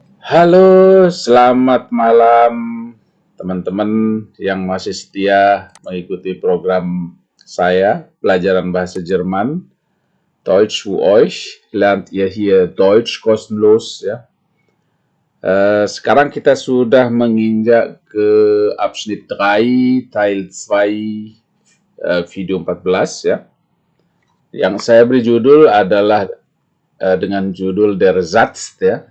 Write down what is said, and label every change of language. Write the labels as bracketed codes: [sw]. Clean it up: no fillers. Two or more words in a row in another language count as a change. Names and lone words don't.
[id] Halo, selamat malam teman-teman yang masih setia mengikuti program saya, pelajaran bahasa Jerman, [de] Deutsch für euch, lernt ihr hier Deutsch kostenlos, [id] ya. Sekarang kita sudah menginjak ke [de] Abschnitt 3, Teil 2, [id] video 14, ya. Yang saya beri judul adalah dengan judul [de] Der Satz, [id] ya.